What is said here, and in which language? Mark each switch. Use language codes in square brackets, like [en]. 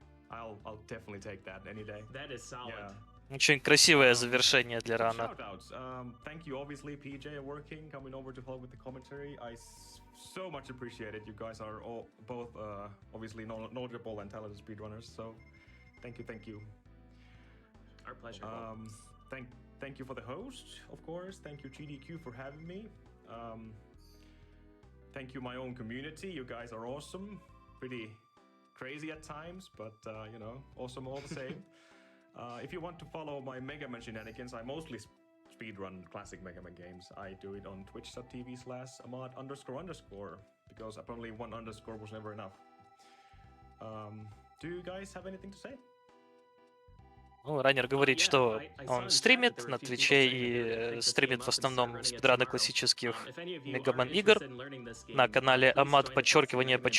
[en] I'll definitely take that any day. That is solid. Yeah. [ru] Очень красивое завершение для рана. [en] Shoutouts. Thank you, obviously, PJ working, coming over to help with the commentary. I so much appreciate it. You guys are all both obviously knowledgeable and talented speedrunners. So, thank you. Our pleasure. Thank you for the host, of course. Thank you, GDQ, for having me. Thank you, my own community. You guys are awesome. Pretty crazy at times, but you know, awesome all the same. If you want to follow my Mega Man shenanigans, I mostly speedrun classic Mega Man games. I do it on twitch.tv/amad__, because apparently one underscore was never enough. Do you guys have anything to say? [ru] Ну, раннер говорит, что он стримит на Твиче и стримит в основном спидраны классических Мегаман игр на канале Амад подчеркивание.